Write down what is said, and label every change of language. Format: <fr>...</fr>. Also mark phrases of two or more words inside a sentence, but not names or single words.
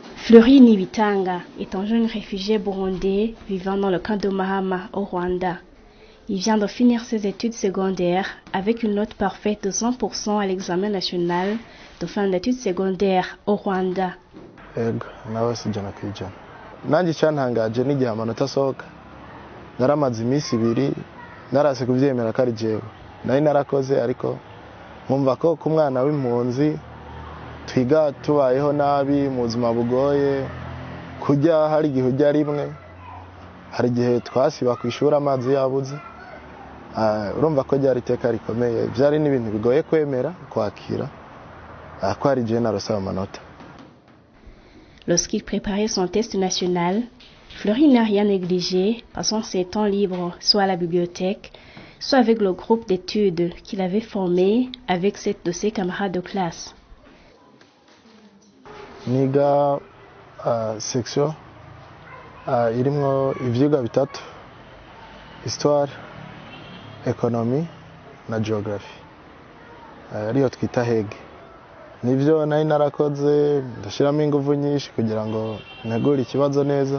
<fr>Fleury Nibitanga est un jeune réfugié burundais vivant dans le camp de Mahama au Rwanda. Il vient de finir ses études secondaires avec une note parfaite de 100% à l'examen national de fin d'études secondaires au Rwanda.</fr> <rn>Ego, nawe sijana kwijana. Nanjye cyantangaje n'igihe amanota asohoka. Naramaze iminsi ibiri narase kuvyemera ko ari jewe. Nari narakoze ariko nkumva ko ku mwana w'impunzi twiga tubayeho nabi mu buzima bugoye, kujya hari igihe ujya rimwe, hari igihe twasiba kwishura amazi yabuze. Urumva ko ryari iteka rikomeye, byari n'ibintu bigoye kwemera kwakira ko ari jewe narose amanota.</rn> <fr>Lorsqu'il préparait son test national, Fleury n'a rien négligé, passant ses temps libres soit à la bibliothèque, soit avec le groupe d'études qu'il avait formé avec sept de ses camarades de classe.</fr> <rn>Niga section irimwo ivyigwa bitatu:</rn> <fr>histoire, économie</fr> <rn>na géographie, ariyo twita hege. Nivyo nari narakoze ndashiramo ingufu nyinshi kugira ngo ntegure ikibazo neza.</rn>